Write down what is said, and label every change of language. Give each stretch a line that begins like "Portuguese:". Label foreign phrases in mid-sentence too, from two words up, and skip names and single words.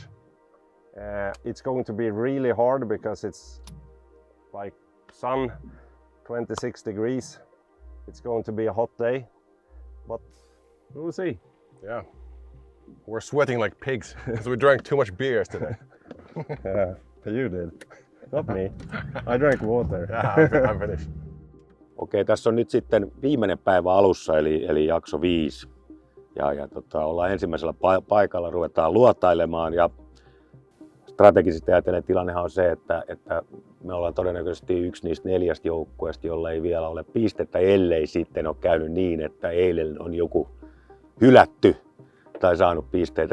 English: It's going to be really hard because it's like sun, 26 degrees. It's going to be a hot day, but we'll see. Yeah, we're sweating like pigs because we drank too much beer yesterday. Yeah, you did, not me. I drank water. Yeah, I'm finished.
Finnish: Okei, tässä on nyt sitten viimeinen päivä alussa, eli jakso 5. Ollaan ensimmäisellä paikalla, ruvetaan luotailemaan, ja strategisesti ajatellen tilannehan on se, että me ollaan todennäköisesti yksi niistä 4 joukkueista, jolla ei vielä ole pistettä, ellei sitten ole käynyt niin, että eilen on joku hylätty tai saanut pisteitä.